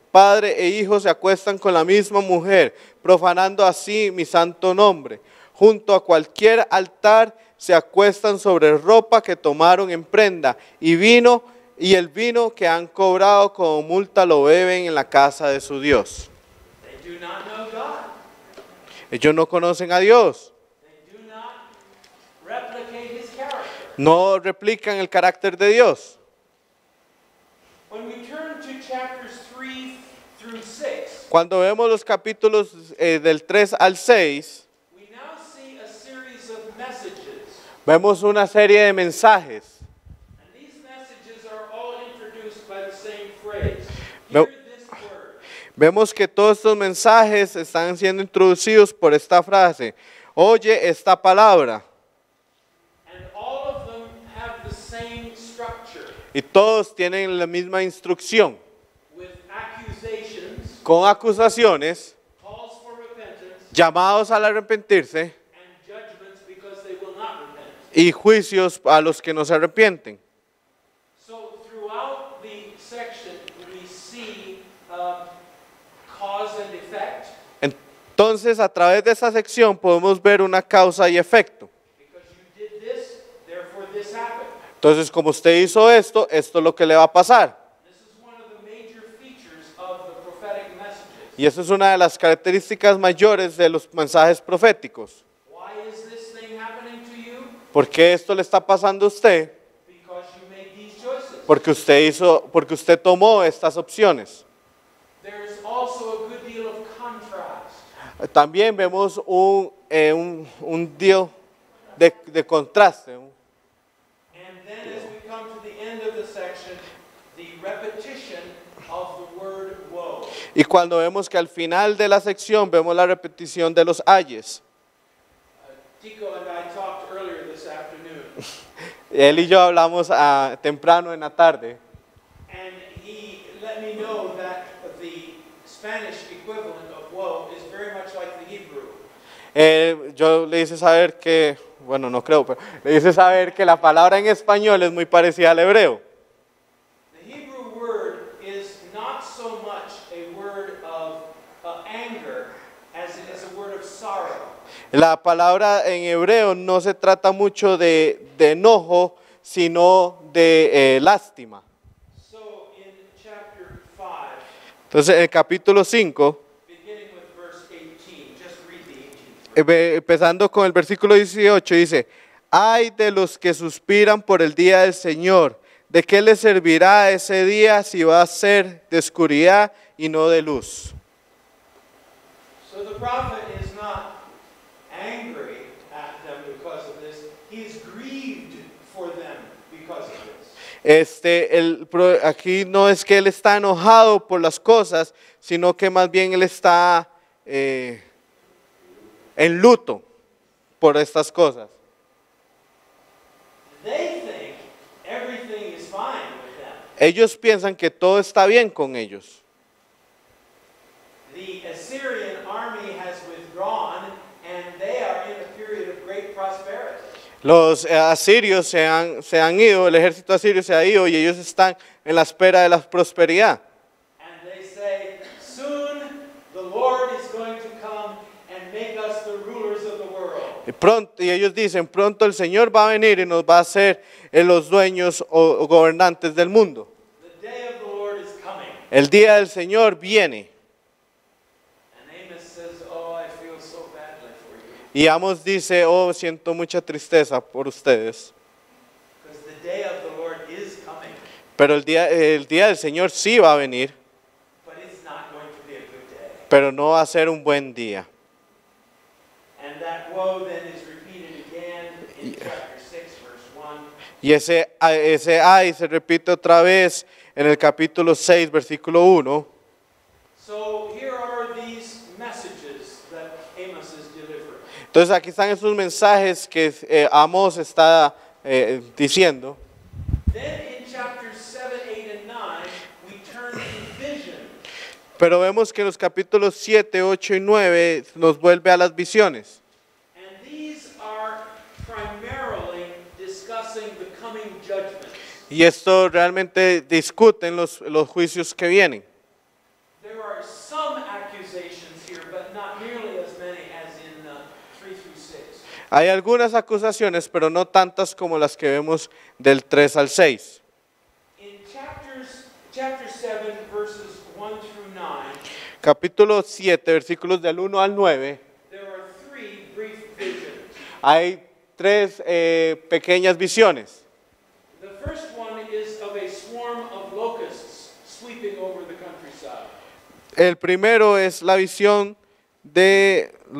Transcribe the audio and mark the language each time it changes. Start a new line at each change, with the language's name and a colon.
Spanish: Padre e hijo se acuestan con la misma mujer, profanando así mi santo nombre. Junto a cualquier altar se acuestan sobre ropa que tomaron en prenda y el vino que han cobrado como multa lo beben en la casa de su Dios.
English: They do not know God.
Spanish: Ellos no conocen a Dios,
English: They do not replicate his character.
Spanish: no replican el carácter de Dios.
English: When we turn to chapters 3 through 6,
Spanish: Cuando vemos los capítulos del 3 al 6,
English: we now see a series of messages.
Spanish: vemos una serie de mensajes.
English: And these messages are all introduced by the same phrase.
Spanish: No.
English: Hear this word.
Spanish: Vemos que todos estos mensajes están siendo introducidos por esta frase. Oye esta palabra.
English: And all of them have the same structure,
Spanish: Y todos tienen la misma instrucción.
English: with accusations,
Spanish: Con acusaciones,
English: calls for repentance,
Spanish: llamados al arrepentirse
English: and judgments because they will not repent.
Spanish: y juicios a los que no se arrepienten.
English: So throughout the section, we see cause and effect,
Spanish: Entonces, a través de esa sección podemos ver una causa y efecto.
English: because you did this, therefore this happened.
Spanish: Entonces, como usted hizo esto, esto es lo que le va a pasar.
English: This is one of the major features of the prophetic messages.
Spanish: Y esa es una de las características mayores de los mensajes proféticos.
English: Why is this thing happening to you?
Spanish: ¿Por qué esto le está pasando a usted?
English: Because you made these choices.
Spanish: Porque usted tomó estas opciones.
English: There's also a good deal of contrast.
Spanish: También vemos un deal de contraste.
English: And then as we come to the end of the section, the repetition of the word woe.
Spanish: Y cuando vemos que al final de la sección vemos la repetición de los ayes.
English: Tico and I talked earlier this afternoon,
Spanish: Él y yo hablamos temprano en la tarde.
English: and he let me know that the Spanish equivalent of woe is very much like the Hebrew.
Spanish: Yo le hice saber que, bueno, no creo, pero le hice saber que la palabra en español es muy parecida al hebreo.
English: The Hebrew word is not so much a word of anger as it is a word of sorrow.
Spanish: La palabra en hebreo no se trata mucho de enojo, sino de lástima.
English: So in chapter 5,
Spanish: Entonces, en el capítulo 5,
English: beginning with verse 18, just read the 18th.
Spanish: empezando con el versículo 18, dice: ay de los que suspiran por el día del Señor, ¿de qué les servirá ese día si va a ser de oscuridad y no de luz?
English: So the prophet is not angry at them because of this. He is grieved for them because of this.
Spanish: Aquí no es que él está enojado por las cosas, sino que más bien él está en luto por estas cosas.
English: They think everything is fine with them.
Spanish: Ellos piensan que todo está bien con ellos.
English: The Assyrian army has withdrawn and they are in a period of great prosperity.
Spanish: Los asirios se han ido, el ejército asirio se ha ido y ellos están en la espera de la prosperidad.
English: And they say, soon the Lord is going to come and make us the rulers of the world.
Spanish: Y ellos dicen, pronto el Señor va a venir y nos va a hacer los dueños o gobernantes del mundo.
English: The day of the Lord is coming.
Spanish: El día del Señor viene.
English: And Amos says, oh, I feel so badly for you.
Spanish: Y Amos dice, oh, siento mucha tristeza por ustedes.
English: Because the day of the Lord is coming.
Spanish: Pero el día del Señor sí va a venir,
English: But it's not going to be a good day.
Spanish: pero no va a ser un buen día.
English: And that woe then is repeated again in chapter 6, verse 1.
Spanish: Y ese ay se repite otra vez en el capítulo 6, versículo 1.
English: So here are these messages that Amos is delivering.
Spanish: Entonces aquí están esos mensajes que Amos está diciendo.
English: Then in chapters 7, 8, and 9, we turn to vision.
Spanish: Pero vemos que en los capítulos 7, 8 y 9 nos vuelve a las visiones.
English: And these are primarily discussing the coming judgments.
Spanish: Y esto realmente discuten los juicios que vienen.
English: There are some accusations here, but not nearly as many as in 3 through 6.
Spanish: Hay algunas acusaciones, pero no tantas como las que vemos del 3 al 6.
English: In chapter 7, verses 1 through 9,
Spanish: Capítulo 7, versículos del 1 al 9,
English: there are 3 brief visions.
Spanish: hay 3 pequeñas visiones.
English: The first one is of a swarm of locusts sweeping over the countryside.
Spanish: El primero es la visión de...